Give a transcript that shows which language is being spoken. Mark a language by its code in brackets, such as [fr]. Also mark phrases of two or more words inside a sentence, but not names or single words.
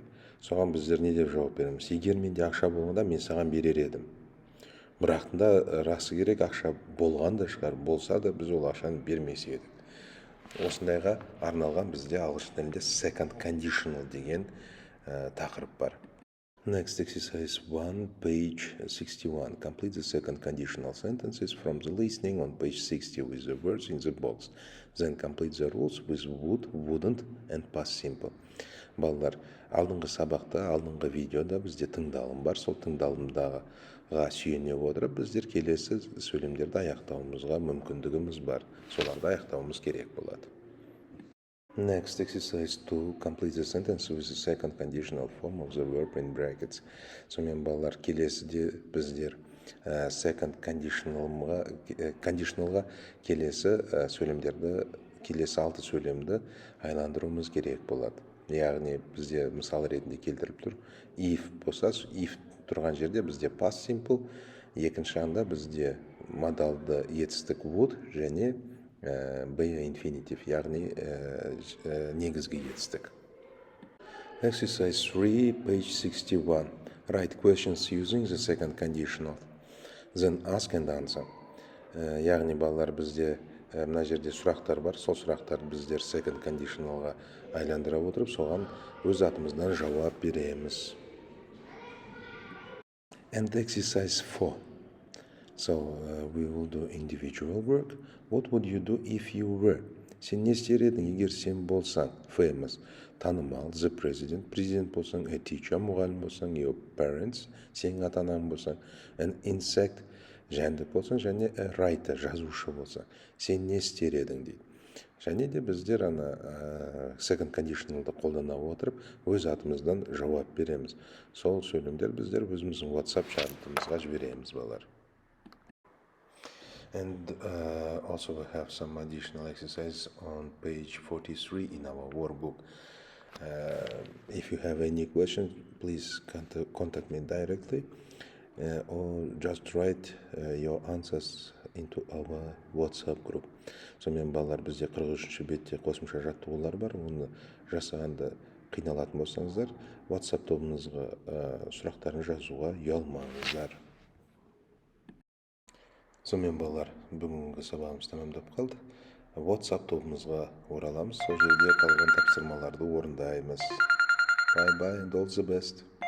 [kk] Соған біздер не деп жауап береміз? Егер менде ақша болғанда, мен саған берер едім. Бірақтында расы керек, ақша болған да шығар, болса да біз ол ақшаны бермес едік. Осындайға арналған бізде ағылшын тілінде [en] second conditional [kk] деген тақырып бар. [en] Next exercise 1, page 61. Complete the second conditional sentences from the listening on page 60 with the words in the box. Then complete the rules with would, wouldn't and past simple. [kk] Балалар, алдыңғы сабақта, алдыңғы видеода бізде тыңдалым бар. Сол тыңдалымдағы сүйене отырып, біздер келесі сөйлемдерді аяқтауымызға мүмкіндігіміз бар. Соларды аяқтауымыз керек болады. [en] Next exercise 2, complete the sentence with the second conditional form of the verb in brackets. [kk] Сонымен балалар, келесіде біздер [en] second conditionalға [kk] келесі сөйлемдерді, келесі 6 сөйлемді айландыруымыз керек болады. Яғни бізде мысал ретінде келтіріп тұр. If болса, if тұрған жерде бізде [en] past simple, [kk] екінші жағында бізде модалды етістік would және [en] be infinitive, [kk] яғни негізгі етістік. [en] Exercise 3, page 61. Write questions using the second conditional. Then ask and answer. Яғни балалар, бізде мына жерде сұрақтар бар, сол сұрақтарды біздер second conditionalға айландыра отырып, соған өз атымыздан жауап береміз. And exercise 4. So we will do individual work. What would you do if you were? [kk] Сен не істер едің егер сен болсаң? [en] Famous, танымал, the president, [kk] президент болсаң, [en] a teacher, [kk] мұғалім болсаң, [en] your parents, [kk] сенің ата-анаң болсаң, [en] an insect, [kk] жәндік болсаң, және [en] a writer, [kk] жазушы болсаң. Сен не істер едің дейді. Және де біздер [en] second conditionalды [kk] қолдана отырып, өз атымыздан жауап береміз. Сол сөйлемдер біздер өзіміздің WhatsApp чатымызға жібереміз, балалар. And also we have some additional exercises on page 43 in our workbook. If you have any questions, please contact me directly or just write your answers into our WhatsApp group. Сонымен балалар, бізде 43-ші бетте қосымша жаттығулар бар. Оны жасағанда қиналатын болсаңыздар, WhatsApp тобымызға сұрақтарын жазуға ұялмаңыздар. Сонымен балалар, бүгінгі сабағымыз тәмамдап қалды. WhatsApp тобымызға ораламыз. Сол жерде қалған тапсырмаларды орындаймыз. [en] Bye bye and all the best.